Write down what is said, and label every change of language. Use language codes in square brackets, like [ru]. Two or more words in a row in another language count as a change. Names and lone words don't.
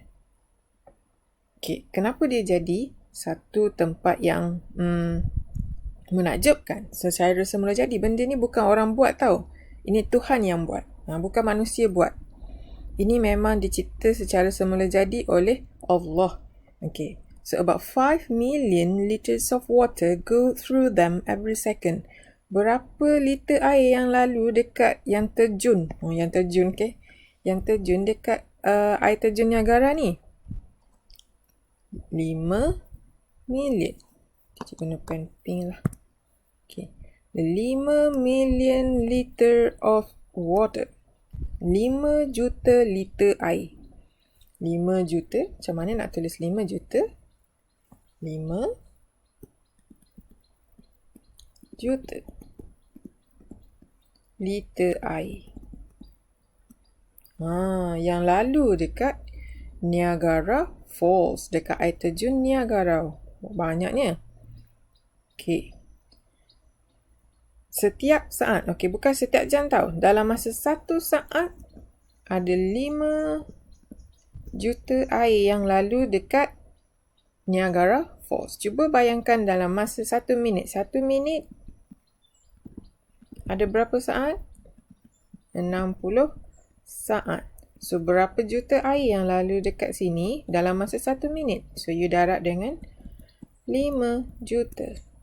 [ms] Okay, kenapa dia jadi satu tempat yang menakjubkan secara semula jadi? Benda ni bukan orang buat tau. Ini Tuhan yang buat. Bukan manusia buat. Ini memang dicipta secara semula jadi oleh Allah. Okay. [en] So about 5 million liters of water go through them every second. [ms] Berapa liter air yang lalu dekat yang terjun? Yang terjun, okay. Yang terjun dekat air terjun Niagara ni. [en] 5 million. [ms] Kita guna pen pink lah. Okay. [en] 5 million liter of water. [ms] 5 juta liter air. 5 juta. Macam mana nak tulis 5 juta? 5 juta liter air. Yang lalu dekat Niagara Falls. Dekat air terjun Niagara. Banyaknya. Okay. Setiap saat. Okay, bukan setiap jam tau. Dalam masa 1 saat, ada 5 juta air yang lalu dekat Niagara Falls. Cuba bayangkan dalam masa 1 minit. 1 minit ada berapa saat? 60 saat. So, berapa juta air yang lalu dekat sini dalam masa 1 minit? So, you darab dengan 5 juta.